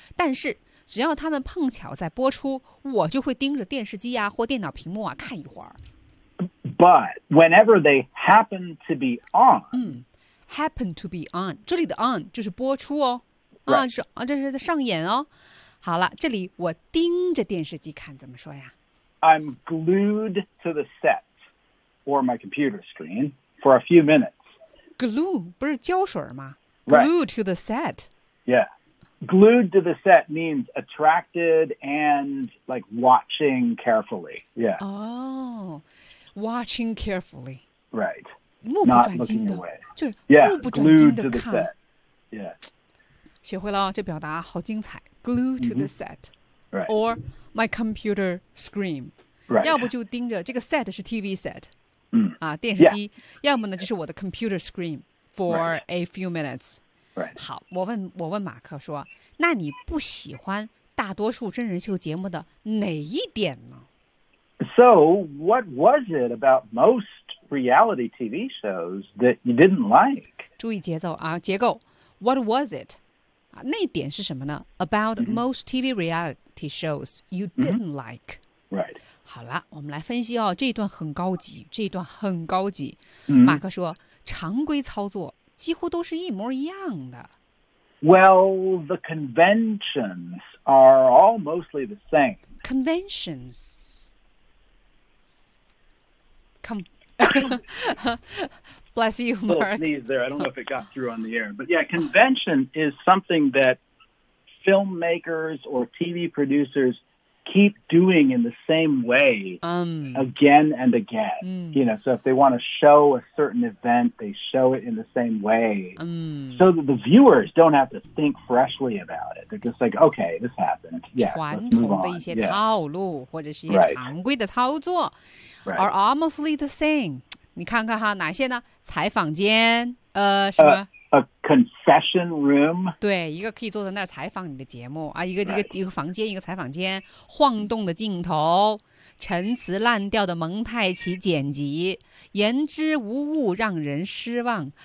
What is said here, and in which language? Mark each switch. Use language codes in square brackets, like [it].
[zh] 但是只要他们碰巧在播出，我就会盯着电视机啊或电脑屏幕啊看一会儿。 [en] But whenever they happen to be on,、 happen to be on, [zh] 这里的 on 就是播出哦。 [en] Right. [zh] 啊，是啊，这是在上演哦。好了，这里我盯着电视机看，怎么说呀 [en] ？I'm glued to the set or my computer screen for a few minutes. [zh] Glue 不是胶水吗 [en] ？Glued、 right. to the set. Yeah, glued to the set means attracted and like watching carefully. Yeah. Oh, watching carefully. Right. [zh] 目不转睛的， [en] Not looking away. [zh] 就是目不转睛的看。 [en] Glued to the set. Yeah. [zh] 学会了这表达好精彩 [en] glue to the set、 right. or my computer screen、 right. [zh] 要不就盯着这个 set 是 TV set、啊、电视机、 [en] yeah. [zh] 要么呢就是我的 [en] computer screen for、 right. a few minutes、 right. [zh] 好我问马克说那你不喜欢大多数真人秀节目的哪一点呢 [en] So what was it about most reality TV shows that you didn't like [zh] 注意节奏啊结构 [en] What was it [zh] 那点是什么呢 ？About、mm-hmm. [en] most TV reality shows you didn't like.、 Mm-hmm. Right. [zh] 好了，我们来分析哦。这一段很高级，这一段很高级。 Mm-hmm. 马克说，常规操作几乎都是一模一样的。 [en] Well, the conventions are all mostly the same. Conventions. Bless you, Mark. A little sneeze there. I don't know if it got through on the air. But yeah, convention is something that filmmakers or TV producers keep doing in the same way、again and again.、You know, so if they want to show a certain event, they show it in the same way、so that the viewers don't have to think freshly about it. They're just like, okay, this happened. Yeah, let's move on. [zh] 传统的一些套路、 [en] yeah. [zh] 或者是一些常规的操作、 [en] right. are almost the same. [zh] 你看看哈，哪些呢？采访间，什么 [en] ？A confession room。 [zh] 对，一个可以坐在那儿采访你的节目啊，一个、 [en] right. [zh] 一个房间，一个采访间，晃动的镜头，陈词滥调的蒙太奇剪辑，言之无物让人失望。